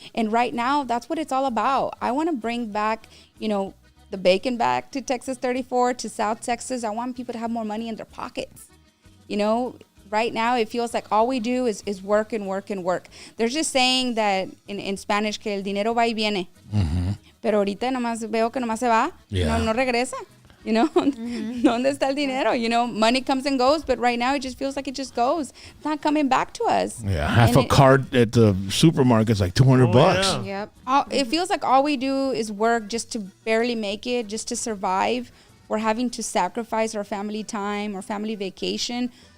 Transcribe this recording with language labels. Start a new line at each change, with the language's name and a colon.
English: And right now, that's what it's all about. I want to bring back, the bacon back to Texas 34, to South Texas. I want people to have more money in their pockets. Right now, it feels like all we do is work and work and work. They're just saying that in Spanish
Spanish: que el dinero va y viene. Pero ahorita nomás veo que nomás se va, no regresa. ¿Dónde está el dinero?
English: Money comes and goes, but right now it just feels like it just goes. It's not coming back to us. Yeah, half a cart at the supermarket is like $200 bucks. Yeah. Yep. It feels like all we do is work just to barely make it, just to survive. We're having to sacrifice our family time, our family vacation.